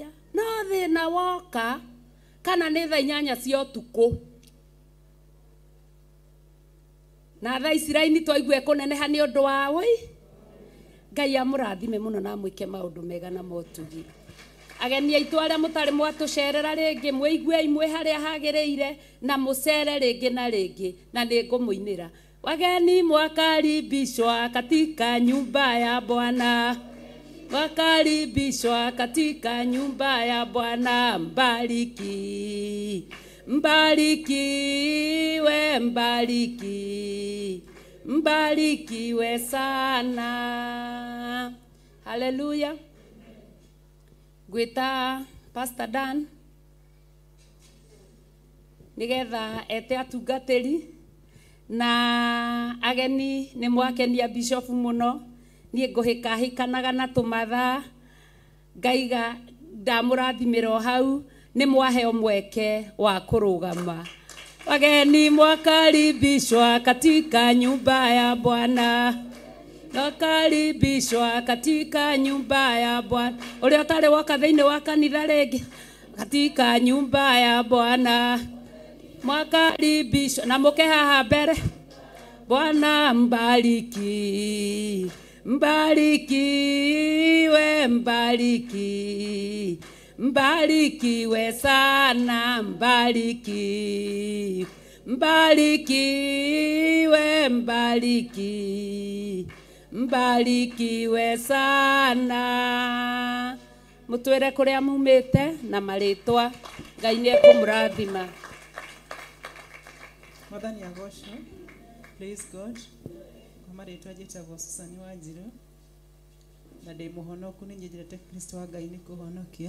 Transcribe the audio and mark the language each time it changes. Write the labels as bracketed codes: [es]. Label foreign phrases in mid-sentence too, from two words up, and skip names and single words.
[ki] No thina woka kana ni thaa 8 cia utuku na thaa ici raini twaigua kuneneha ni undu wa wi. Ngai amurathime muno na mwike maundu mega na motugi. Ageni aitu aria mutari mwatucerera ringi mwigue imwe haria hagiriire na mucere ringi na ringi na ni ngumuinira. [sw] Wageni mwakaribishwa katika nyumba ya Bwana. wakaribishwa katika nyumba ya Bwana. Mbariki, mbarikiwe, mbariki, mbarikiwe sana. Haleluya. [ki] Gwita Pastor Dan nigetha ete atungatĩri na ageni nĩ mwakenia bishop muno. Niĩ ngũhĩkahĩkanaga na tũmathaa ngaiga ndamũrathimĩra hau nĩ mwaheo mweke wa kũrũgama. [sw] Wageni mwakaribishwa katika nyumba ya Bwana. Wakaribishwa katika nyumba ya Bwana. [ki] Ũrĩa ũtarĩ woka thĩinĩ wa kanitha rĩngĩ [sw] katika nyumba ya Bwana. [ki] Mwakaribishwa na mũke haha mbere. [sw] Bwana mbariki, mbarikiwe, mbariki, mbarikiwe sana, mbariki, mbarikiwe, mbariki, mbarikiwe sana. [ki] Mũtwĩre kũrĩa mumĩte na marĩtwa. Ngai nĩ ekũmũrathima. Mwathani agocwo. [en] Praise God. [ki] Kwa marĩtwa njĩtagwo Susani Wanjiru na ndĩ mũhonoku nĩ nyendete Kristo wa Ngai nĩ kũhonokia.